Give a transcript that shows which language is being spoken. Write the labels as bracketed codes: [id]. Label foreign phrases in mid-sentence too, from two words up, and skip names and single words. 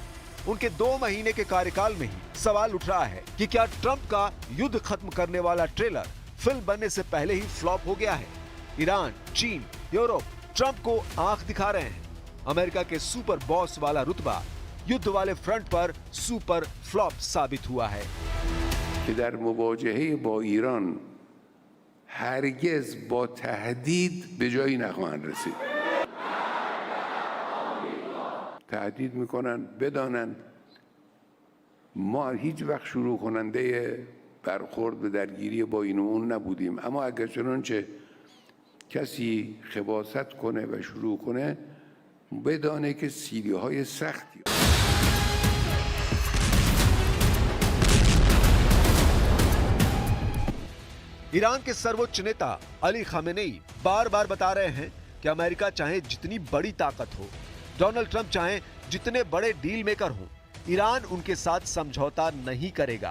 [hi] उनके 2 महीने के कार्यकाल में ही सवाल उठ रहा है कि क्या ट्रंप का युद्ध खत्म करने वाला ट्रेलर फिल्म बनने से पहले ही फ्लॉप हो गया है। ईरान, चीन, यूरोप ट्रंप को आंख दिखा रहे हैं। अमेरिका के [en] super boss [hi] वाला रुतबा युद्ध वाले फ्रंट पर [en] super flop [hi] साबित हुआ है। [fa] که در مواجهه با ایران هرگز با تهدید به جایی نخواهند رسید. تهدید میکنن بدانن ما هیچ وقت شروع کننده برخورد به درگیری با این و اون نبودیم، اما اگر چنانچه کسی خباثت کنه و شروع کنه بدانه که سیلی‌های سختی [hi] ईरान के सर्वोच्च नेता अली खामेनेई बार बार बता रहे हैं कि अमेरिका चाहे जितनी बड़ी ताकत हो, डोनाल्ड ट्रंप चाहे जितने बड़े [en] deal maker [hi] हों, ईरान उनके साथ समझौता नहीं करेगा।